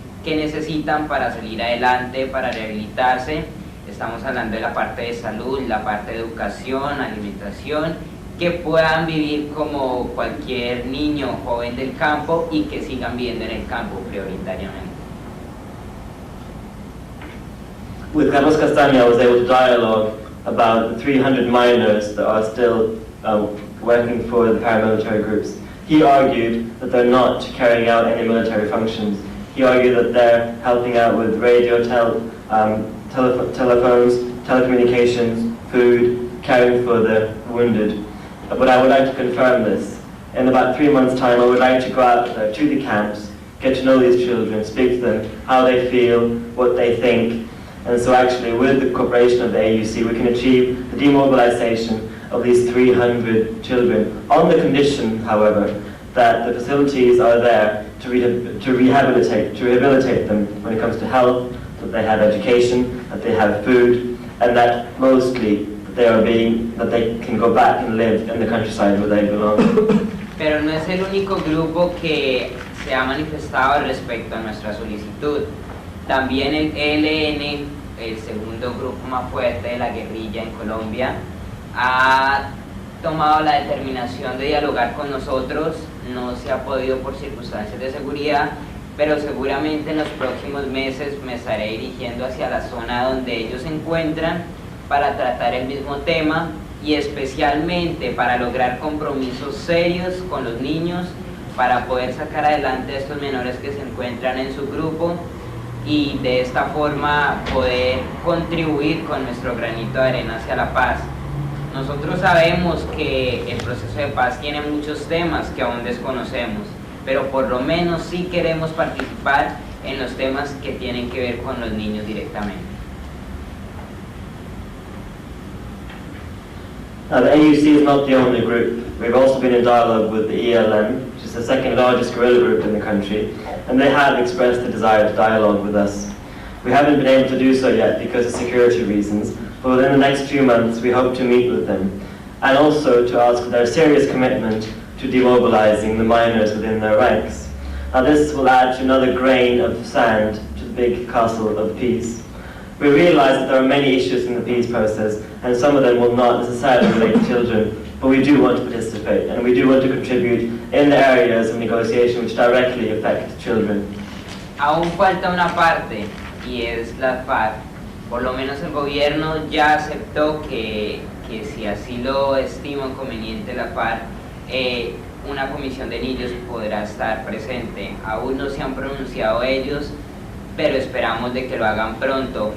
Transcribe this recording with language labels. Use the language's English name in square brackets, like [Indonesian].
[Spanish] que necesitan para salir adelante, para rehabilitarse. Estamos hablando de la parte de salud, la parte de educación, alimentación, que puedan vivir como cualquier niño o joven del campo y que sigan viviendo en el campo prioritariamente. [English] With Carlos Castaña, I was able to dialogue about the 300 miners that are still working for the paramilitary groups. He argued that they're not carrying out any military functions. He argued that they're helping out with radio, telephones, telecommunications, food, caring for the wounded. But I would like to confirm this. In about 3 months' time, I would like to go out there to the camps, get to know these children, speak to them, how they feel, what they think. And so actually, with the cooperation of the AUC, we can achieve the demobilization of these 300 children, on the condition, however, that the facilities are there to rehabilitate them when it comes to health, that they have education, that they have food, and that mostly that they can go back and live in the countryside where they belong. [Spanish] Pero no es el único grupo que se ha manifestado respecto a nuestra solicitud. También el ELN, el segundo grupo más fuerte de la guerrilla en Colombia, ha tomado la determinación de dialogar con nosotros. No se ha podido por circunstancias de seguridad, pero seguramente en los próximos meses me estaré dirigiendo hacia la zona donde ellos se encuentran para tratar el mismo tema y especialmente para lograr compromisos serios con los niños para poder sacar adelante a estos menores que se encuentran en su grupo y de esta forma poder contribuir con nuestro granito de arena hacia la paz. Nosotros sabemos que el proceso de paz tiene muchos temas que aún desconocemos, pero por lo menos sí queremos participar en los temas que tienen que ver con los niños directamente. [English] Now, the AUC is not the only group. We've also been in dialogue with the ELN, which is the second largest guerrilla group in the country, and they have expressed the desire to dialogue with us. We haven't been able to do so yet because of security reasons, but within the next few months we hope to meet with them, and also to ask for their serious commitment to demobilizing the miners within their ranks. Now, this will add to another grain of sand to the big castle of peace. We realize that there are many issues in the peace process, and some of them will not necessarily relate to children, but we do want to participate, and we do want to contribute in the areas of negotiation which directly affect children. [Spanish] Aún falta una parte, y es la FARC. Por lo menos el gobierno ya aceptó que si así lo estima conveniente la FARC, una comisión de niños podrá estar presente. Aún no se han pronunciado ellos, pero esperamos de que lo hagan pronto.